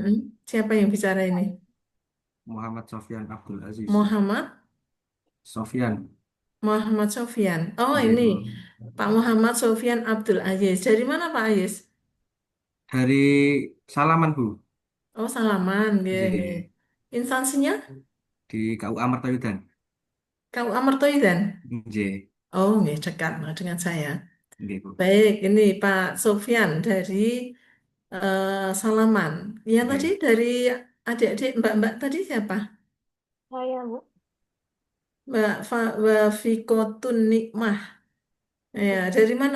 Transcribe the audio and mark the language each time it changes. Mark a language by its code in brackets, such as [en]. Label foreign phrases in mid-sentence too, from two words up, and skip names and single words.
[id] Mm-mm. Siapa yang bicara ini? Muhammad Sofyan Abdul Aziz. Muhammad? Sofyan, Muhammad Sofyan. Oh [jv] nggih [id] ini Bu. Pak Muhammad Sofyan Abdul Aziz. Dari mana Pak Aziz? Dari Salaman Bu, Oh Salaman. [jv] Nggih, nggih. nggih, [id] Instansinya? di KUA Martayudan. KUA Mertoidan. [jv] Nggih, Oh, nggih, [id] dekat nah, dengan saya. [jv] nggih Bu. [id] Baik, ini Pak Sofyan dari Salaman. Yang tadi [jv] Nggih. [id] dari adik-adik Mbak-mbak tadi siapa? Saya Bu. Mbak Fikotun Nikmah. Ya, dari mana?